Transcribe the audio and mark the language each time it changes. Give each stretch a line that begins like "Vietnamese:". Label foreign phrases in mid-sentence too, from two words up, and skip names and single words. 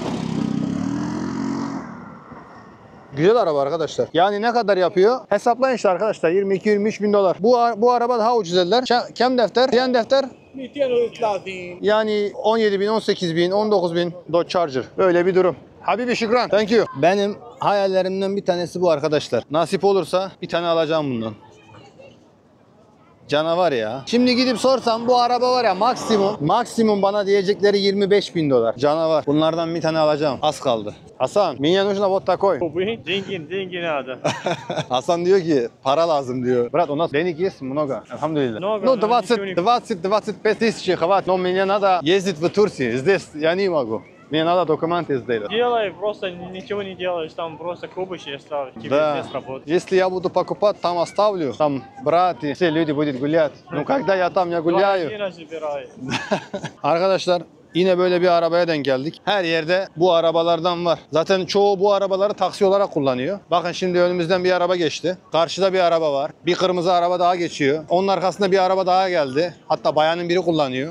Turkish: Güzel araba arkadaşlar. Yani ne kadar yapıyor? Hesaplayın işte arkadaşlar. 22-23 bin dolar. Bu araba daha ucuz dediler. Kem defter? Diyen defter? 230. Yani 17 bin, 18 bin, 19 bin Dodge Charger. Böyle bir durum.
Arabic: حبيبي شكرا.
English: Thank you.
Turkish: Benim hayallerimden bir tanesi bu arkadaşlar. Nasip olursa bir tane alacağım bundan. Canavar ya. Şimdi gidip sorsam bu araba var ya maksimum bana diyecekleri 25 bin dolar. Canavar. Bunlardan bir tane alacağım. Az kaldı. Hasan,
Russian: меня нужно вот такой. Деньги надо.
Turkish: Hasan diyor ki para lazım diyor.
Russian: Брат, у нас денег есть много. Alhamdulillah. Много, Ну, но ничего не- 25 тысяч хватит. Но мне надо ездить в Турцию. Здесь я не могу. Мне надо документы сделать. Делай, просто ничего не делаешь, там просто кубыши оставь, тебе Да. здесь работать. Если я буду покупать, там оставлю. Там брат и все люди будут гулять. Ну, когда я там не гуляю. Машина забирай.
Turkish: Arkadaşlar yine böyle bir arabaya denk geldik. Her yerde bu arabalardan var. Zaten çoğu bu arabaları taksi olarak kullanıyor. Bakın şimdi önümüzden bir araba geçti. Karşıda bir araba var. Bir kırmızı araba daha geçiyor. Onun arkasında bir araba daha geldi. Hatta bayanın biri kullanıyor.